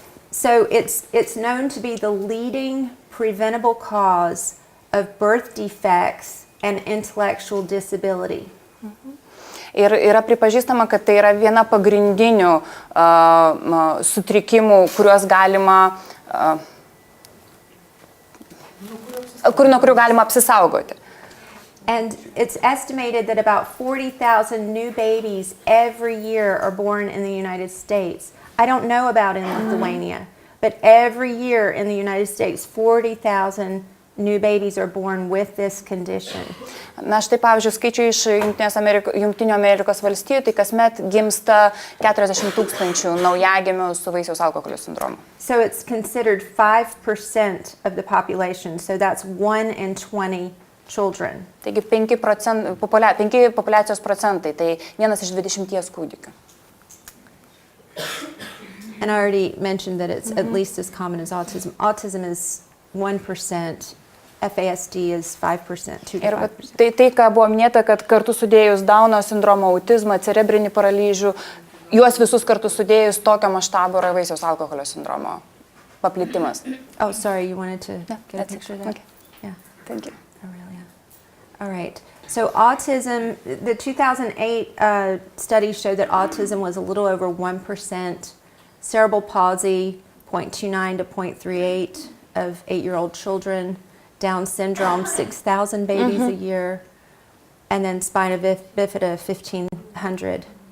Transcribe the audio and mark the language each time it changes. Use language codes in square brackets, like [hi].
[en] So it's known to be the leading preventable cause of birth defects and intellectual disability. [lt] Ir yra pripažįstama, kad tai yra viena pagrindinių sutrikimų, kuriuos galima, nuo kurių galima apsisaugoti. [en] And it's estimated that about 40,000 new babies every year are born in the United States. I don't know about in Lithuania, but every year in the United States, 40,000 new babies are born with this condition. [lt] Na štai pavyzdžiui, skaičiai iš Jungtinių Amerikos valstijų, tai kasmet gimsta 40 000 naujagimių su Vaisiaus alkoholio sindromu. [en] So it's considered 5% of the population, so that's 1 in 20 children. [lt] Taigi 5 populiacijos procentai, tai 1 iš 20 kūdikių. [en] And I already mentioned that it's at least as common as autism. Autism is 1%. FASD is 5%, 2 to [lt] Ir [en] 5%. [lt] tai, ką buvo minėta, kad kartu sudėjus Dauno sindromą, autizmą, cerebrinį paralyžių, juos visus kartu sudėjus tokio maštabo yra Vaisiaus alkoholio sindromo paplitimas. [en] Oh, sorry, you wanted to get a that's it. picture of that? Okay. Yeah. Thank you. Oh, really? Yeah. All right. So autism, the 2008 study showed that autism was a little over 1%, cerebral palsy, 0.29 to 0.38 of 8-year-old children, Down syndrome, 6,000 babies a year, and then spina bifida, 1,500.